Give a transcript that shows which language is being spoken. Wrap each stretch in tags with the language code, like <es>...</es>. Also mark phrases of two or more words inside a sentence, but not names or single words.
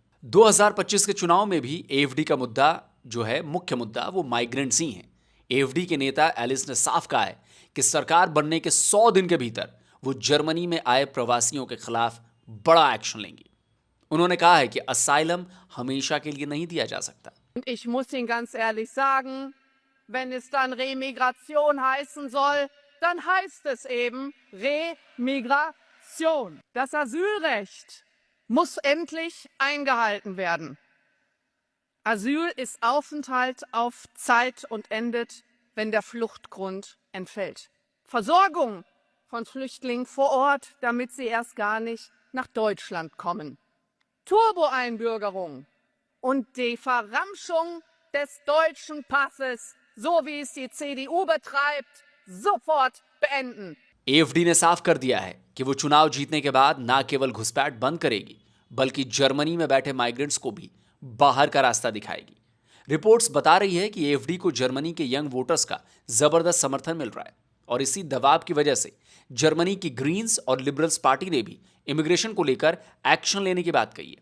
<hi>2025 के चुनाव में भी एएफडी का मुद्दा जो है, मुख्य मुद्दा, वो माइग्रेंट्स ही हैं। एएफडी के नेता एलिस ने साफ कहा है कि सरकार बनने के 100 दिन के भीतर वो जर्मनी में आए प्रवासियों के खिलाफ बड़ा एक्शन लेंगी। उन्होंने कहा है कि असाइलम हमेशा के लिए नहीं दिया जा सकता।</hi> <de>Ich muss Ihnen ganz ehrlich sagen, wenn es dann Remigration heißen soll, dann heißt es eben Remigration. Das Asylrecht muss endlich eingehalten werden. Asyl ist Aufenthalt auf Zeit und endet, wenn der Fluchtgrund entfällt. Versorgung von Flüchtlingen vor Ort, damit sie erst gar nicht nach Deutschland kommen. Turbo-Einbürgerung und die Verramschung des deutschen Passes, so wie es die CDU betreibt, sofort beenden.</de> <hi>एएफडी ने साफ कर दिया है कि वो चुनाव जीतने के बाद ना केवल घुसपैठ बंद करेगी बल्कि जर्मनी में बैठे माइग्रेंट्स को भी बाहर का रास्ता दिखाएगी। रिपोर्ट्स बता रही है कि एएफडी को जर्मनी के</hi> <en>young voters</en> <hi>का जबरदस्त समर्थन मिल रहा है। और इसी दबाव की वजह से जर्मनी की ग्रीन्स और लिबरल्स पार्टी ने भी इमिग्रेशन को लेकर एक्शन लेने की बात कही है।</hi>